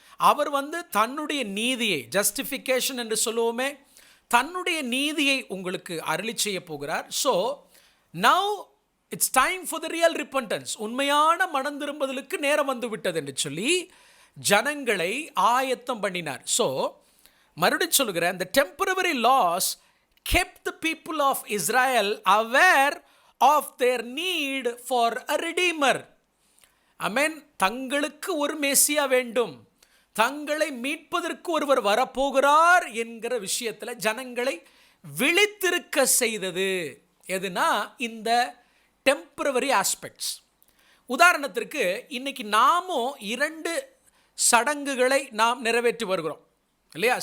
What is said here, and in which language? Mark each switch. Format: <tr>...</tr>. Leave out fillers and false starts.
<ta>அவர் தன்னுடைய நீதியை, ஜஸ்டிஃபிகேஷன் என்று சொல்லுவோமே, தன்னுடைய நீதியை உங்களுக்கு அருளி செய்ய போகிறார்.</ta> <en>So now it's time for the real repentance.</en> <ta>உண்மையான மனம் திரும்புதலுக்கு நேரம் வந்து விட்டது என்று சொல்லி ஜனங்களை ஆயத்தம் பண்ணினார். ஸோ மறுபடியும் சொல்கிறேன்,</ta> <en>the temporary laws kept the people of Israel aware of their need for a redeemer.</en> <ta>ஆமென். தங்களுக்கு ஒரு மேசியா வேண்டும், தங்களை மீட்பதற்கு ஒருவர் வரப்போகிறார் என்கிற விஷயத்தில் ஜனங்களை விழித்திருக்க செய்தது எதுனா இந்த டெம்பரவரி ஆஸ்பெக்ட்ஸ். உதாரணத்திற்கு இன்னைக்கு நாமும் 2 சடங்குகளை நாம் நிறைவேற்றி வருகிறோம் இல்லையா?</ta>